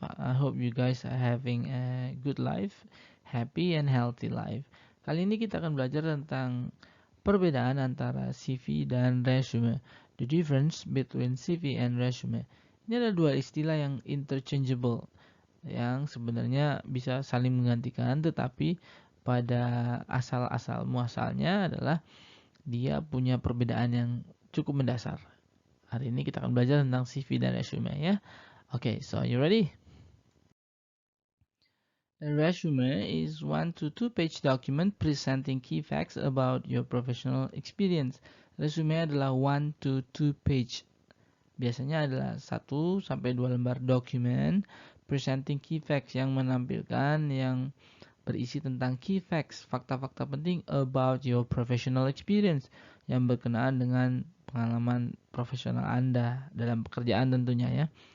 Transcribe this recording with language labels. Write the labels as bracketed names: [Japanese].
[English] I hope you guys are having a good life, happy and healthy life. [Indonesian] Kali ini kita akan belajar tentang perbedaan antara CV dan resume. [English] The difference between CV and resume. [Indonesian] Ini adalah dua istilah yang interchangeable, yang sebenarnya bisa saling menggantikan, tetapi pada asal-asal muasalnya adalah dia punya perbedaan yang cukup mendasar. Hari ini kita akan belajar tentang CV dan resume ya. [English] Okay, so you ready? A resume is 1 to 2 page document presenting key facts about your professional experience. [Indonesian] Resume adalah [English] 1 to 2 page. [Indonesian] Biasanya adalah 1 sampai 2 lembar dokumen [English] presenting key facts [Indonesian] yang menampilkan yang berisi tentang key facts, fakta-fakta penting [English] about your professional experience [Indonesian] yang berkenaan dengan pengalaman profesional Anda dalam pekerjaan tentunya ya.